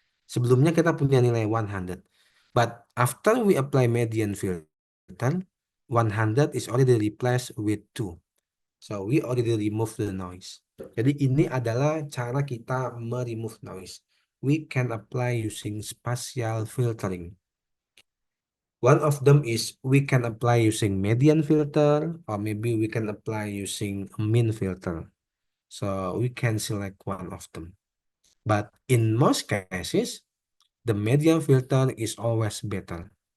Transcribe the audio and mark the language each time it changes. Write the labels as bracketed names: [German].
[Indonesian] Sebelumnya kita punya nilai 100. [English] But after we apply median filter, 100 is already replaced with 2. So we already remove the noise. [Indonesian] Jadi ini adalah cara kita [English] remove noise. We can apply using spatial filtering. One of them is we can apply using median filter, or maybe we can apply using mean filter. So we can select one of them. But in most cases, the median filter is always better.